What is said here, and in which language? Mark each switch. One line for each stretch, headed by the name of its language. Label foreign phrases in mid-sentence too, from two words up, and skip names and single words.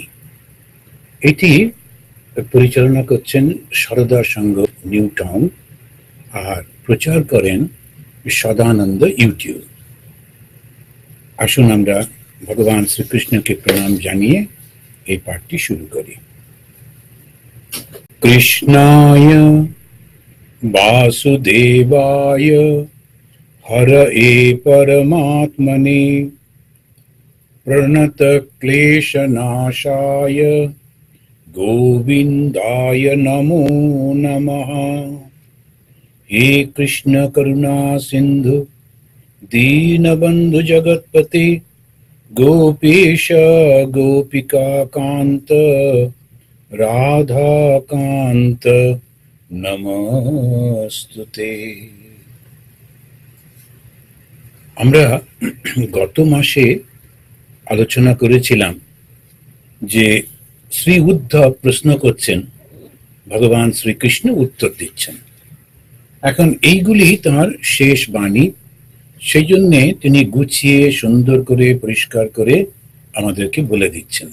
Bangla: এটি পরিচালনা করছেন সারদা সংঘ নিউ টাউন আর প্রচার করেন সদানন্দ ইউটিউব। আসুন আমরা ভগবান শ্রীকৃষ্ণকে প্রণাম জানিয়ে এই পাঠটি শুরু করি।
Sanskrit: কৃষ্ণায় वासुदेवाय हरये परमात्मने प्रणतक्लेशनाशाय गोविन्दाय नमो नमः। हे कृष्ण करुणा सिन्धु दीनबन्धु जगत्पते गोपेश गोपिका कान्त राधा कान्त নমস্তুতে।
Bangla: আমরা গত মাসে আলোচনা করেছিলাম যে শ্রী উদ্ধব প্রশ্ন করছেন, ভগবান শ্রীকৃষ্ণ উত্তর দিচ্ছেন। এখন এইগুলি তাঁর শেষ বাণী, সেই জন্যে তিনি গুছিয়ে সুন্দর করে পরিষ্কার করে আমাদেরকে বলে দিচ্ছেন।